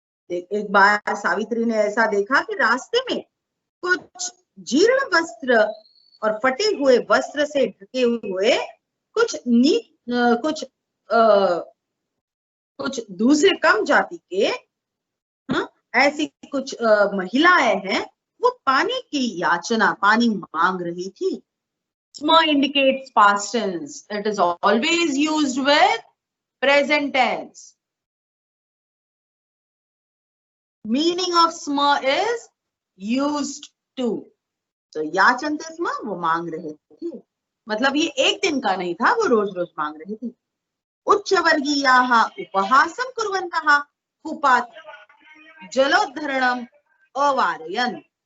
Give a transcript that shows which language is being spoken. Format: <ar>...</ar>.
<hi>एक बार सावित्री ने ऐसा देखा कि रास्ते में कुछ जीर्ण वस्त्र और फटे हुए वस्त्र से ढके हुए कुछ दूसरे कम जाति के ऐसी कुछ महिलाएं हैं, वो पानी की याचना, पानी मांग रही थी।</hi> <en>स्म indicates past tense. It is always used with present tense. Meaning of sma is used to.</en> <hi>तो</hi> <sa>याचन्ते स्म,</sa> <hi>वो मांग रहे थे, मतलब ये एक दिन का नहीं था, वो रोज रोज मांग रहे थे।</hi> <sa>उच्च वर्गीयाः उपहासं कुर्वन्तः कूपात् जलोद्धरणम् अवारयन्।</sa>